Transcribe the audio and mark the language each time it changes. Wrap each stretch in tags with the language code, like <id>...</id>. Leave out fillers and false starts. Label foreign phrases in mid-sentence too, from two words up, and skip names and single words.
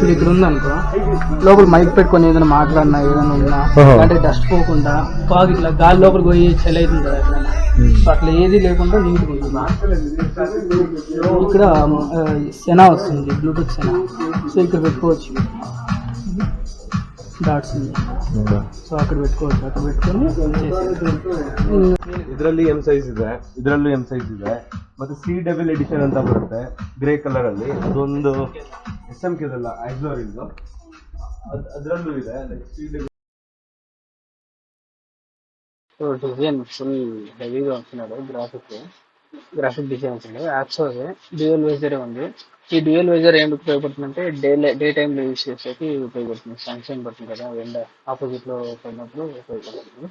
<te>చూడు ఇక్కడ ఉందనుకో, లోపల మైక్ పెట్టుకొని ఏదైనా మాట్లాడినా ఏదైనా ఉన్నా అంటే డస్ట్ పోకుండా, ఫాగ్ ఇట్లా గాలి లోపలికి పోయి చలి అవుతుంది కదా ఎక్కడైనా, సో అట్లా ఏది లేకుండా నీట్గా ఉంటుంది. ఇక్కడ సెనా వస్తుంది, బ్లూటూత్ సెనా, సో ఇక్కడ పెట్టుకోవచ్చు. డాట్స్ ఉంది, సో అక్కడ పెట్టుకోవచ్చు. అక్కడ పెట్టుకొని</te> <kn>ಇದರಲ್ಲಿ</kn> <en>M size</en> <kn>ಇದೆ, ಇದರಲ್ಲೂ</kn> <en>M size</en> <kn>ಇದೆ. ಮತ್ತೆ</kn> <en>CW edition</en> <kn>ಅಂತ ಬರುತ್ತೆ</kn> <en>grey colour</en> <kn>ಅಲ್ಲಿ, ಅದೊಂದು SMK ಇದಲ್ಲ AXOR ಇದು, ಅದರಲ್ಲೂ ಇದೆ CW.</kn> <te>సో డిజైన్ ఫుల్ హెవీగా వస్తున్నాడు,</te> <en>graphic design</en> <te>వస్తుంది. AXOR</te> <en>dual visorే</en> <te>ఉంది. ఈ</te> <en>dual visor</en> <te>ఏం ఉపయోగపడుతుందంటే</te> <en>day timeలో</en> <te>యూజ్ చేసేకి ఉపయోగపడుతుంది. సన్షైన్ పడుతుంది కదా, ఎండ ఆపోజిట్లో పడినప్పుడు ఉపయోగపడుతుంది.</te>